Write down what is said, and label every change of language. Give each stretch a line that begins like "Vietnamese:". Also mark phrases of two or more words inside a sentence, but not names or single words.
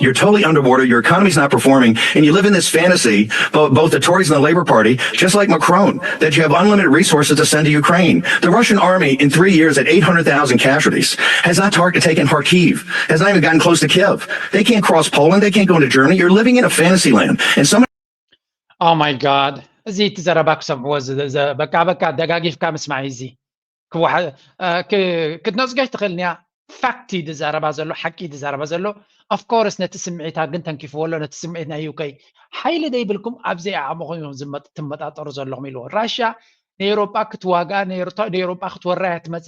English: You're totally underwater. Your economy's not performing, and you live in this fantasy, both the Tories and the Labour Party, just like Macron, that you have unlimited resources to send to Ukraine. The Russian army in 3 years at 800,000 casualties has not taken Kharkiv, has not even gotten close to Kiev. They can't cross Poland. They can't go into Germany. You're living in a fantasy land. And Oh my God.
Tigrinya: እዚ ትዘረባ ክሰምዕዎ በቃ ደጋጊፍካ ምስማዕ እዚ ክትነፅገሽ ትኽእል ኒያ ፋክቲ ዝዛረባ ዘሎ ሓቂ ዝዛረባ ዘሎ
English: of course
Tigrinya: ነቲ ስምዒታ ግን ተንኪፍዎ ኣሎ ነቲ ስምዒት ናይ ዩኬይ ሓይሊ ደይብልኩም ኣብዘይ ኣዕምኹም ትመጣጠሩ ዘለኹም ኢልዎ ራሽያ ንኤውሮጳ ክትዋጋ ንኤውሮጳ ክትወራ እያ ትመፅእ